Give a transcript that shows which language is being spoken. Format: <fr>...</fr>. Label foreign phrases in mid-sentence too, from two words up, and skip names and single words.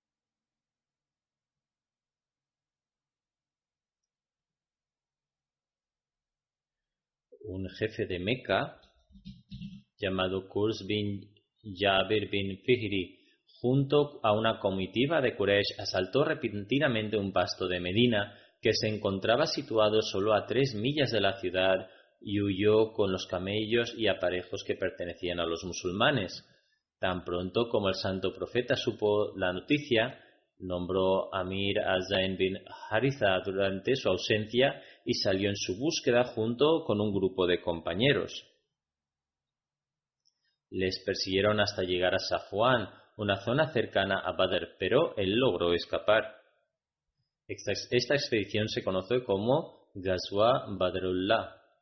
<es>Un jefe de Meca, llamado Qurs bin Jabir bin Fihri, junto a una comitiva de Quraysh, asaltó repentinamente un pasto de Medina que se encontraba situado solo a 3 millas de la ciudad y huyó con los camellos y aparejos que pertenecían a los musulmanes. Tan pronto como el santo profeta supo la noticia, nombró Amir al-Zain bin Haritha durante su ausencia y salió en su búsqueda junto con un grupo de compañeros. Les persiguieron hasta llegar a Safwan, una zona cercana a Badr, pero él logró escapar. Esta expedición se conoce como Ghazwa Badrullah.</es>